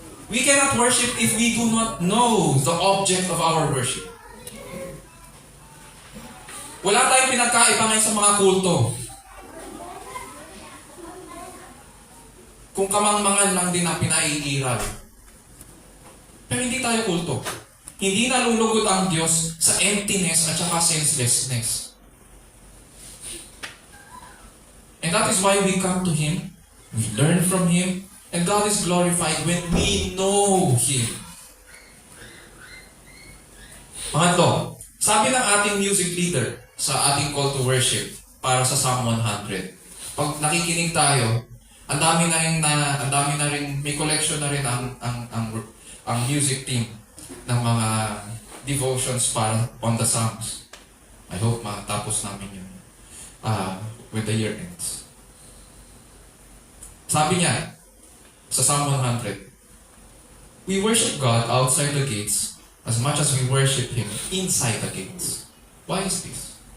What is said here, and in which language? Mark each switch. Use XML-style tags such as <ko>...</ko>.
<en>We cannot worship if we do not know the object of our worship.</en> <tl>Wala tayong pinagkaiba ngayon sa mga kulto. Kung kamangmangan lang din ang pinaiiral. Pero hindi tayo kulto. Hindi nalulugod ang Diyos sa emptiness at saka senselessness.</tl> <en>And that is why we come to Him, we learn from Him, and God is glorified when we know Him.</en> <tl>Pangatlo, sabi ng ating music leader sa ating call to worship para sa Psalm 100, pag nakikinig tayo, ang dami na rin, may collection na rin ang music team ng mga devotions para on the Psalms. I hope matapos namin yun</tl> <en>with the year ends.</en> <tl>Sabi niya,</tl> <en>sa Psalm 100, we worship God outside the gates as much as we worship Him inside the gates. Why is this?</en>